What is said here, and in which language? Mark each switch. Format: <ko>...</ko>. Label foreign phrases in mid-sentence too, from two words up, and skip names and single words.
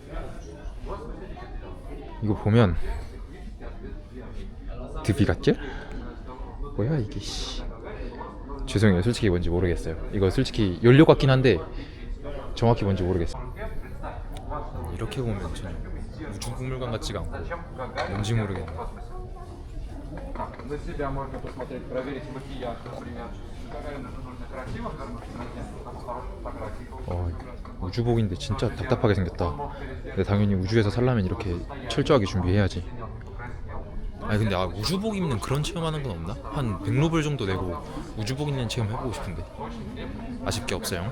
<ko>이거 보면 드비갓젤? 뭐야 이게 씨. 죄송해요. 솔직히 뭔지 모르겠어요. 이거 솔직히 연료 같긴 한데 정확히 뭔지 모르겠어요. 이렇게 보면 전혀 우주박물관 같지가 않고 뭔지 모르겠네.</ko> <ru>На себя можно посмотреть, проверить макияж, например. Гагарина нужно красиво,</ru> <ko>우주복인데 진짜 답답하게 생겼다. 근데 당연히 우주에서 살려면 이렇게 철저하게 준비해야지. 아니 근데 우주복 입는 그런 체험하는 건 없나? 한 100루블 정도 내고 우주복 입는 체험 해보고 싶은데 아쉽게 없어요.</ko>